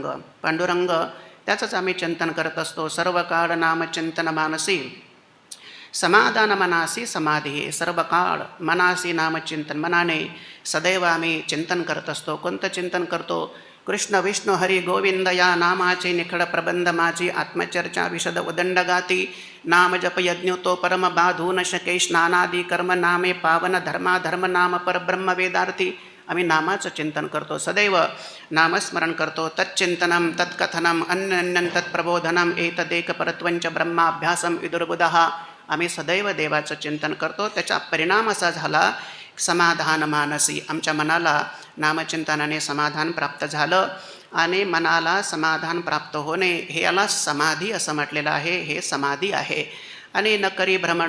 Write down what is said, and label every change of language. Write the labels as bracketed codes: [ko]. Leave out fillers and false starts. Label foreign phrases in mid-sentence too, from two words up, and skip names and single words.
[mr] पांडुरंग त्याचंच आम्ही चिंतन करत असतो. सर्व काळ नामचिंतन मानसी समाधान मनासी समाधी. सर्व काळ मनासी नामचिंतन, मनाने सदैव आम्ही चिंतन करत असतो. कोणतं चिंतन करतो? कृष्ण विष्णू हरी गोविंद या नामाचे निखळ प्रबंध माझी, आत्मचर्चा विशद उदंड गाती. नाम जप यज्ञ तो परम बाधू न शके, स्नानादी कर्म नामे पावन धर्मा धर्म नाम परब्रह्म वेदार्थी. आम्ही नामाचं चिंतन करतो, सदैव नामस्मरण करतो. [sa] तच्चिंतनम तत्कथनम अन्यन्यन तत्प्रबोधनम एतदेक परत्वंच ब्रह्माभ्यासम विदुर्बुधः. [mr] आम्ही सदैव देवाचं चिंतन करतो. त्याचा परिणाम असा झाला समाधान मानसी. आमच्या मनाला नामचिंतनाने समाधान प्राप्त झालं आणि मनाला समाधान प्राप्त होणे हे याला समाधी असं म्हटलेलं आहे. हे समाधी आहे. आणि न करी भ्रमण.